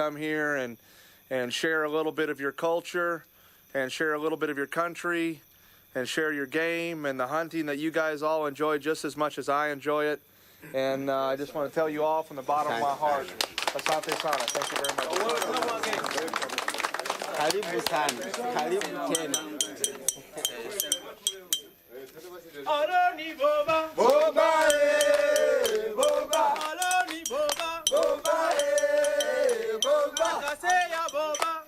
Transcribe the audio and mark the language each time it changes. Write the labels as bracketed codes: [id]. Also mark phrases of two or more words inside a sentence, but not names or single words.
[en] come here and share a little bit of your culture and share a little bit of your country and share your game and the hunting that you guys all enjoy just as much as I enjoy it. And I just want to tell you all from the bottom of my heart, [sw] Asante Sana, [en] thank you very much. [sw] Karibu sana. Karibu tena. Aroni boba. Boba boba. Aroni boba. Boba boba. Kaseya boba.